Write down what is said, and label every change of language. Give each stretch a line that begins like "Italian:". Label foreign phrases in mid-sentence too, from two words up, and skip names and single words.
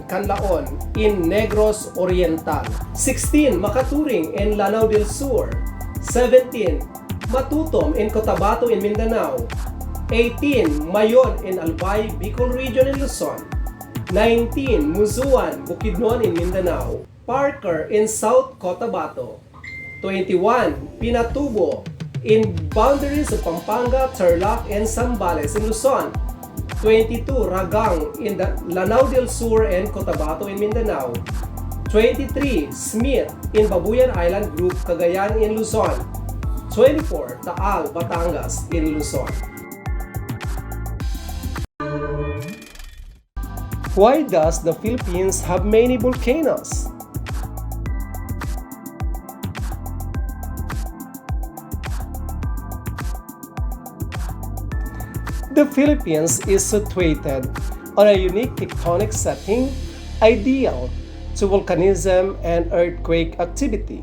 English: Canlaon in Negros Oriental. 16. Makaturing in Lanao del Sur. 17. Matutom in Cotabato in Mindanao. 18. Mayon in Albay, Bicol Region in Luzon. 19. Musuan, Bukidnon in Mindanao. Parker in South Cotabato. 21. Pinatubo in boundaries of Pampanga, Tarlac, and Zambales in Luzon. 22. Ragang in the Lanao del Sur and Cotabato in Mindanao. 23. Smith in Babuyan Island Group, Cagayan in Luzon. 24. Taal, Batangas in Luzon. Why does the Philippines have many volcanoes? The Philippines is situated on a unique tectonic setting ideal to volcanism and earthquake activity.